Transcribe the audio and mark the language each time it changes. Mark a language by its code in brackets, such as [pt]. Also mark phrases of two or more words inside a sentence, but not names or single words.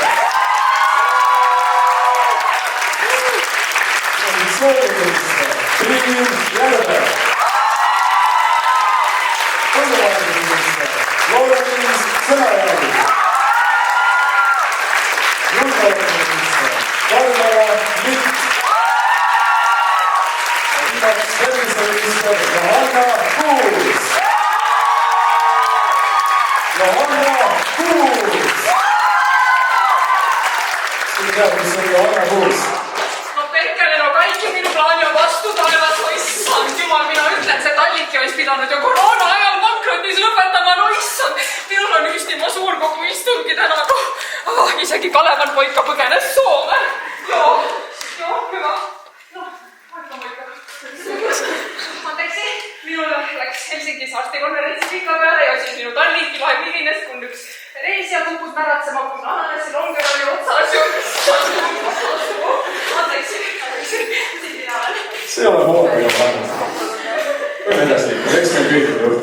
[et] koalitsiooniminister Triin Järve, põllumajandusminister Loorens Sõnajärv, julgeolekuminister Barbara Litt ja lisaks terviseminister Johanna Kuus. Johanna Kuus! Sina tead, mis on Johanna Kuus? No Perkele, no kaikki minu plaani on vastu taevas, no issand jumal, mina ütlen, see Tallinki olisi pidanud ju koroona ajal pankrotis lõpetama, no issand, minul on Üstimaa suurkogu istungi täna, isegi Kalevan poika põgenes Soome. [fi] Joo, hyvä. No, aika moikka. Anteeksi, [et] minul läks Helsingis arstikonverentsi pika peale ja siis minu Tallinki lahe milines, kun üks reisija kukkus märatsema, kun ananessi longer oli otsas ju. Anteeksi, siin mina olen. See ei ole hooga ja pannud. Võime edasi liikuda, eks meil kõik on juhtu.